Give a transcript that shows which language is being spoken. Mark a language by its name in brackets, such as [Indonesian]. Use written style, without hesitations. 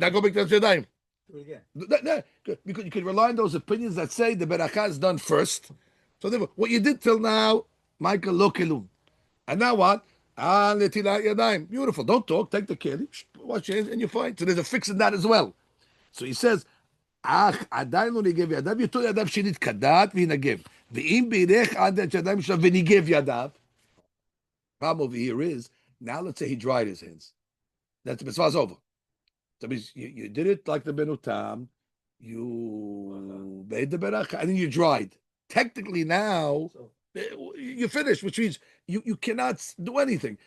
[English] Now go make the Yadayim. Do it again. Because you can rely on those opinions that say the beracha is done first. So therefore, what you did till now, Michael, [Hebrew] lo kelum. [English] And now what? Netilat Yadayim. Beautiful. Don't talk. Take the keli, wash your hands, and you're fine. So there's a fix in that as well. [Hebrew] So he says, עדיין לא ניגב ידיו, יטול ידיו שנתקדט וינגב. ואם בירך עד ידיים שלו וניגב ידיו, [English] problem over here is, now let's say he dried his hands. That's the mitzvah is over. That means you did it like the Benutam, you made the beracha, and then you dried. Technically now, you're finished, which means you cannot do anything.